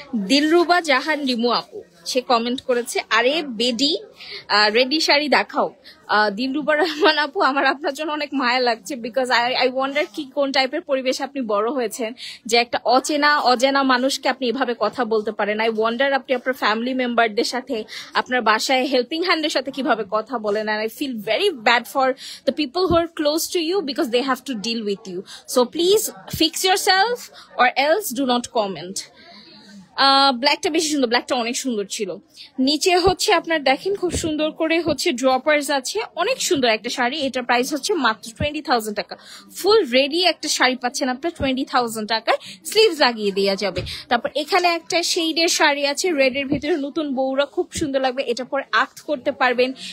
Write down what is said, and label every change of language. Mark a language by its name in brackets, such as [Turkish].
[Bangla] দিলরুবা জাহান রিমু আপু সে কমেন্ট করেছে, আরে বেডি রেডি শাড়ি দেখাও। দিলরুবা রহমান আপু, আমার আপনার জন্য অনেক মায়া লাগছে, [English] because I wonder [Bangla] কি কোন টাইপের পরিবেশ আপনি বড় হয়েছেন যে একটা অজানা মানুষকে আপনি এভাবে কথা বলতে পারেন। [English] I wonder [Bangla] আপনি আপনার ফ্যামিলি মেম্বারদের সাথে, আপনার বাসায় হেল্পিং হ্যান্ডের সাথে কিভাবে কথা বলেন। [English] and I feel very bad for the people who are close to you because they have to deal with you. So please fix yourself or else do not comment. [Bangla] ব্ল্যাকটা বেশি সুন্দর, ব্ল্যাকটা অনেক সুন্দর ছিল। নিচে হচ্ছে আপনার দেখেন খুব সুন্দর করে হচ্ছে ড্রপার্স আছে, অনেক সুন্দর একটা শাড়ি। এটার প্রাইস হচ্ছে মাত্র 20,000 টাকা। ফুল রেডি একটা শাড়ি পাচ্ছেন আপনার 20,000 টাকায়, স্লিভস লাগিয়ে দেওয়া যাবে। তারপর এখানে একটা শেডের শাড়ি আছে রেড এর ভিতরে, নতুন বউরা খুব সুন্দর লাগবে, এটা পরে আক্ট করতে পারবেন।